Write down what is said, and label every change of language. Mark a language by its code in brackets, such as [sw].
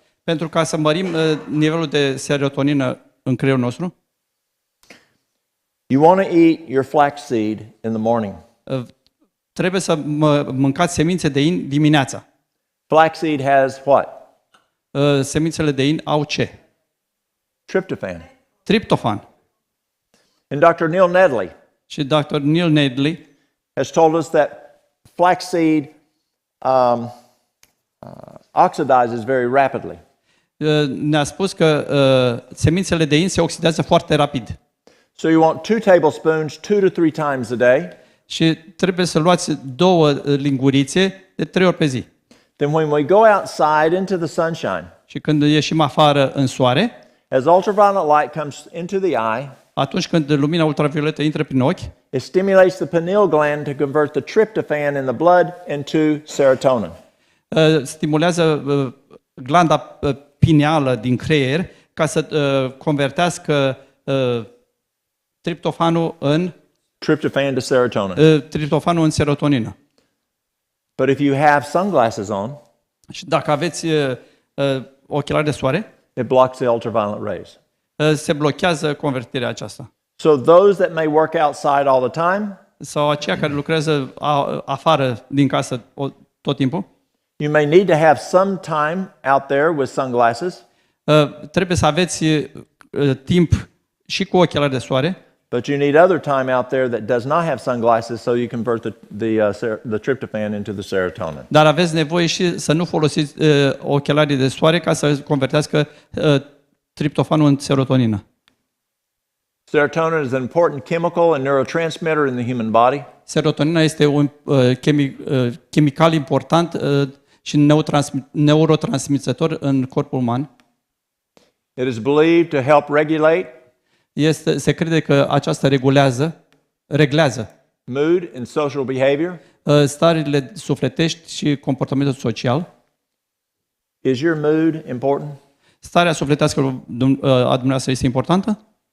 [ro] Pentru ca să mărim nivelul de serotonină în creierul nostru, [en] you want to eat your flaxseed in the morning. [ro] trebuie să mâncați semințe de in dimineața. [en] Flaxseed has what? [ro] Semințele de in au ce? [en] Tryptophan. [ro] Triptofan. [en] And Dr. Neil Nedley [ro] Și Dr. Neil Nedley [en] has told us that flaxseed oxidizes very rapidly. [ro] ne-a spus că semințele de in se oxidează foarte rapid. [en] So you want 2 tablespoons 2 to 3 times a day. [ro] Și trebuie să luați 2 lingurițe de 3 ori pe zi. [en] Then when we go outside into the sunshine, [ro] Și când ieșim afară în soare, [en] as ultraviolet light comes into the eye, [ro] atunci când lumina ultravioletă intră prin ochi, [en] it stimulates the pineal gland to convert the tryptophan in the blood into serotonin. [ro] stimulează glanda pineală din creier ca să convertească triptofanul în [en] Tryptophan to serotonin. [ro] serotonină. [en] But if you have sunglasses on, [ro] Și dacă aveți ochelari de soare, [en] it blocks the ultraviolet rays. [ro] se blochează convertirea aceasta. [en] So those that may work outside all the time, [ro] Sau aceia care lucrează afară din casă tot timpul, [en] you may need to have some time out there with sunglasses, [ro] trebuie să aveți timp și cu ochelari de soare, [en] but you need other time out there that does not have sunglasses so you convert the tryptophan into the serotonin. [ro] dar aveți nevoie și să nu folosiți ochelarii de soare ca să convertească triptofanul în serotonină. [en] Serotonin is an important chemical and neurotransmitter in the human body. [ro] Serotonina este un chimical important și neurotransmițător în corpul uman. [en] It is believed to help regulate [ro] Se crede că aceasta reglează [en] mood and social behavior. [ro] stările sufletești și comportamentul social. [en] Is your mood important? [ro] Starea sufletească a dumneavoastră este importantă?